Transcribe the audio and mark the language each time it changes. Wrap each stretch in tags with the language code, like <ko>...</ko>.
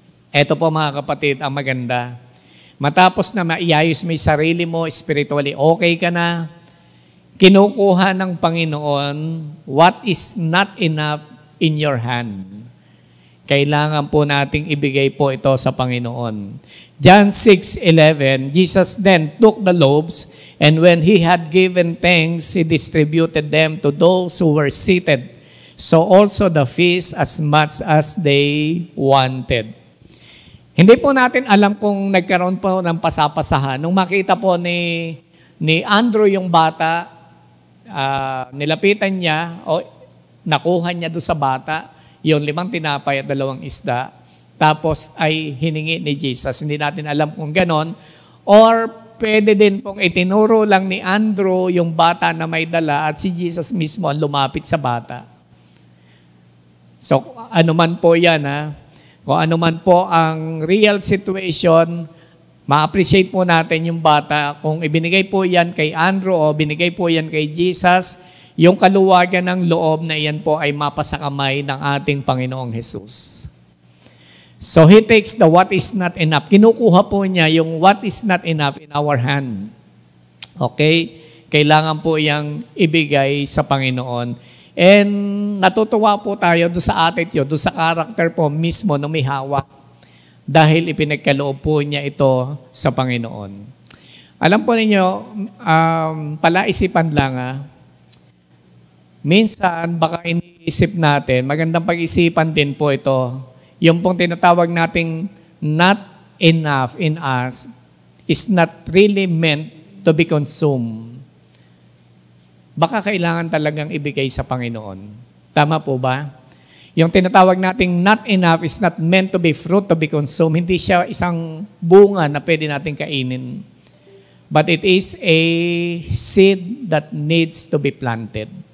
<tl>Ito po mga kapatid, ang maganda. Matapos na maiayos mo yung sarili mo, spiritually okay ka na, kinukuha ng Panginoon</tl> <en>what is not enough in your hand.</en> <tl>Kailangan po nating ibigay po ito sa Panginoon.</tl> <en>John 6:11, Jesus then took the loaves, and when He had given thanks, He distributed them to those who were seated. So also the fish as much as they wanted.</en> <tl>Hindi po natin alam kung nagkaroon po ng pasapasahan. Nung makita po ni Andrew yung bata, nilapitan niya, o nakuha niya doon sa bata, yung 5 tinapay at 2 isda, tapos ay hiningi ni Jesus. Hindi natin alam kung ganon. Or pwede din pong itinuro lang ni Andrew yung bata na may dala at si Jesus mismo ang lumapit sa bata. So ano man po yan, kung ano man po ang real situation, ma-appreciate po natin yung bata. Kung ibinigay po yan kay Andrew o binigay po yan kay Jesus, yung kaluwagan ng loob na iyan po ay mapasakamay ng ating Panginoong Jesus.</tl> <en>So He takes the what is not enough.</en> <tl>Kinukuha po niya yung</tl> <en>what is not enough in our hand.</en> <tl>Okay? Kailangan po yang ibigay sa Panginoon. And natutuwa po tayo doon sa attitude, doon sa character po mismo na may hawak. Dahil ipinagkaloob po niya ito sa Panginoon. Alam po ninyo, palaisipan lang minsan baka iniisip natin, magandang pag-isipan din po ito, yung pong tinatawag nating</tl> <en>not enough in us is not really meant to be consumed.</en> <tl>Baka kailangan talagang ibigay sa Panginoon. Tama po ba? Yung tinatawag nating</tl> <en>not enough is not meant to be fruit to be consumed.</en> <tl>Hindi siya isang bunga na pwede natin kainin.</tl> <en>But it is a seed that needs to be planted.</en>